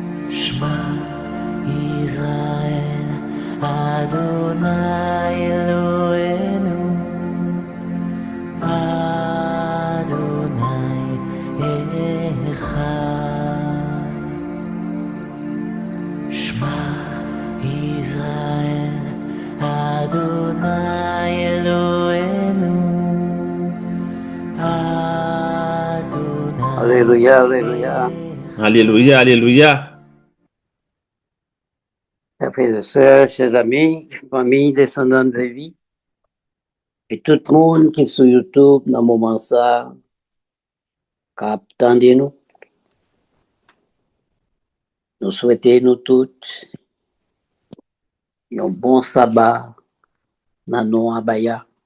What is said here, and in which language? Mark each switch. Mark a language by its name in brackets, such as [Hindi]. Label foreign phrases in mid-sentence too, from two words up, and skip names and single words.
[Hebrew] שמע ישראל, אדני אלהינו, אדני אחד. שמע ישראל, אדני אלהינו, אדני [French] Alléluia, alléluia. Alléluia, alléluia. Chers frères et sœurs, chers amis, famille, descendants de Lévi, et tout le monde qui est sur YouTube, dans le moment ça, qui attendez nous, nous souhaitons nous toutes un bon sabbat dans nos abaya.